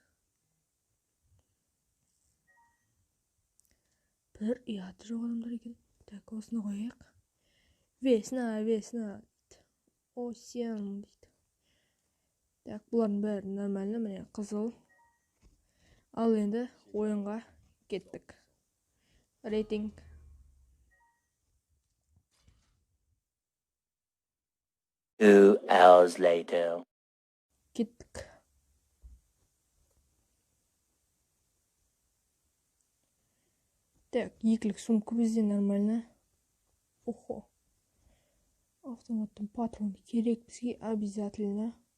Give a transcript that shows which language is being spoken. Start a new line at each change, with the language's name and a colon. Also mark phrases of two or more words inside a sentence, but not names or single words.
Kazakh: Бір ұяты жоқ адамдар екен. Так, осыны қояйық. Весна. О, сен дейді. Так, бұлардың бәрі нормально, міне қызыл. Ал енді ойынға кеттік. Рейтинг.
English: Two hours later.
Kazakh: Кеттік. Так, екілік сумка бізде нормально. Охо. Автоматтың патроны керек бізге обязательно.